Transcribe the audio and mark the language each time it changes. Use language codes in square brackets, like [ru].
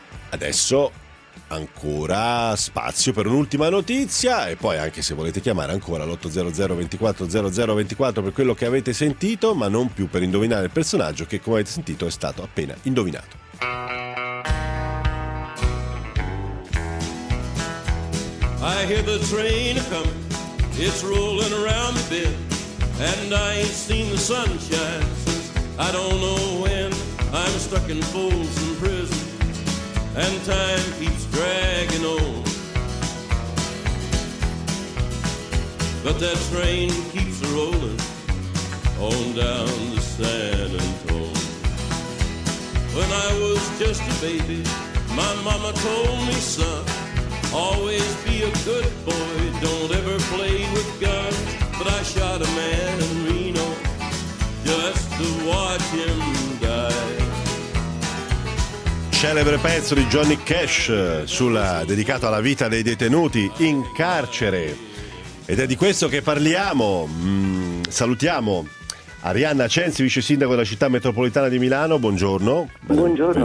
[it] Adesso ancora spazio per un'ultima notizia, e poi anche se volete chiamare ancora l'800 24 00 24 per quello che avete sentito, ma non più per indovinare il personaggio, che come avete sentito è stato appena indovinato. [en] I hear the train coming, it's rolling around the bend, and I ain't seen the sunshine since I don't know when. I'm stuck in Folsom prison and time keeps dragging on, but that train keeps rolling on down the San Antone. When I was just a baby, my mama told me, son, always be a good boy, don't ever play with guns. But I shot a man in Reno just to watch him die. [it] Celebre pezzo di Johnny Cash dedicato alla vita dei detenuti in carcere, ed è di questo che parliamo. Salutiamo Arianna Censi, vice sindaco della città metropolitana di Milano, buongiorno. Buongiorno.